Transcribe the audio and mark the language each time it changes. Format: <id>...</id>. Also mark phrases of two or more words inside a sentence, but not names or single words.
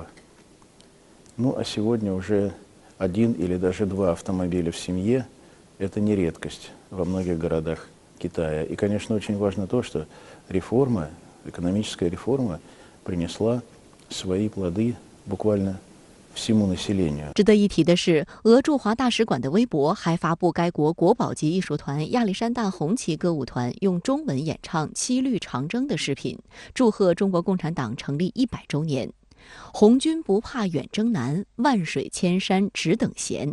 <ru>Ну, а сегодня уже 1 или даже 2 автомобиля в семье – это не редкость во многих городах Китая. И, конечно, очень важно то, что реформа, экономическая реформа принесла свои плоды буквально</ru> <zh>值得一提的是，俄驻华大使馆的微博还发布该国国宝级艺术团亚历山大红旗歌舞团用中文演唱《七律长征》的视频，祝贺中国共产党成立100周年。红军不怕远征难，万水千山只等闲。</zh>